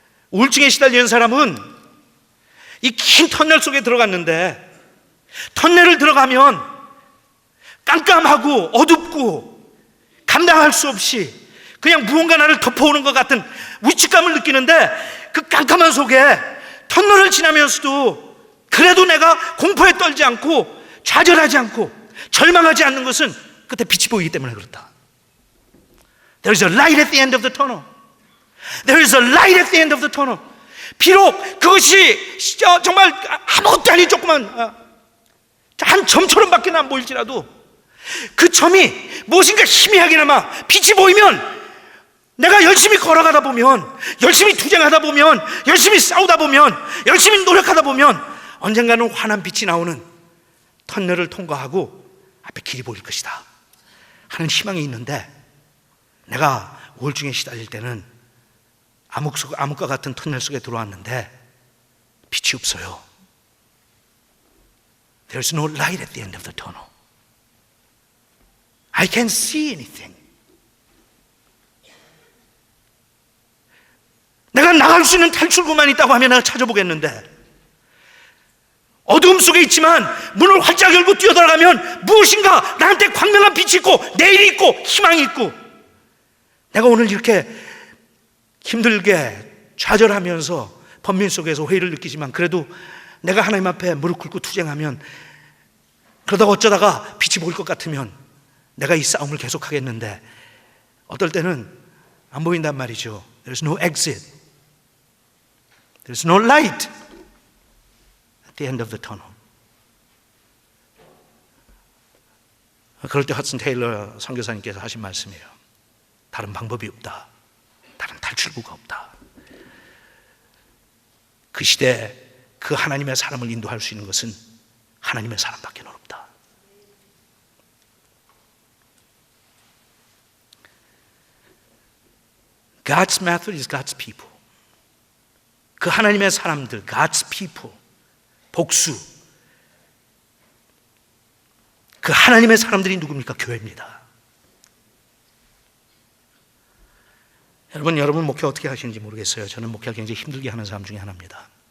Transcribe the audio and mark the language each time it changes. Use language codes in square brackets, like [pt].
[ko] 우울증에 시달리는 사람은 이 긴 터널 속에 들어갔는데, 터널을 들어가면 깜깜하고 어둡고 감당할 수 없이 그냥 무언가 나를 덮어오는 것 같은 위축감을 느끼는데, 그 깜깜한 속에 터널을 지나면서도 그래도 내가 공포에 떨지 않고 좌절하지 않고 절망하지 않는 것은 그때 빛이 보이기 때문에 그렇다. [en] There is a light at the end of the tunnel. There is a light at the end of the tunnel. [ko] 비록 그것이 정말 아무것도 아닌 조그만 한 점처럼밖에 안 보일지라도, 그 점이 무엇인가 희미하게나마 빛이 보이면, 내가 열심히 걸어가다 보면, 열심히 투쟁하다 보면, 열심히 싸우다 보면, 열심히 노력하다 보면 언젠가는 환한 빛이 나오는 터널을 통과하고 앞에 길이 보일 것이다 하는 희망이 있는데, 내가 우울증에 시달릴 때는 암흑과 같은 터널 속에 들어왔는데 빛이 없어요. [en] There's no light at the end of the tunnel. I can't see anything. [ko] 내가 나갈 수 있는 탈출구만 있다고 하면 내가 찾아보겠는데, 어두움 속에 있지만 문을 활짝 열고 뛰어들어가면 무엇인가 나한테 광명한 빛이 있고 내일이 있고 희망이 있고, 내가 오늘 이렇게 힘들게 좌절하면서 번민 속에서 회의를 느끼지만 그래도 내가 하나님 앞에 무릎 꿇고 투쟁하면, 그러다가 어쩌다가 빛이 보일 것 같으면 내가 이 싸움을 계속하겠는데, 어떨 때는 안 보인단 말이죠. [en] There's no exit. There's no light at the end of the tunnel. [ko] 그럴 때 허슨 테일러 선교사님께서 하신 말씀이에요. 다른 방법이 없다. 다른 탈출구가 없다. 그 시대에 그 하나님의 사람을 인도할 수 있는 것은 하나님의 사람밖에 없다. [en] God's method is God's people. [ko] 그 하나님의 사람들, [en] God's people, [ko] 복수. 그 하나님의 사람들이 누굽니까? 교회입니다. 여러분 목회 어떻게 하시는지 모르겠어요. 저는 목회를 굉장히 힘들게 하는 사람 중에 하나입니다.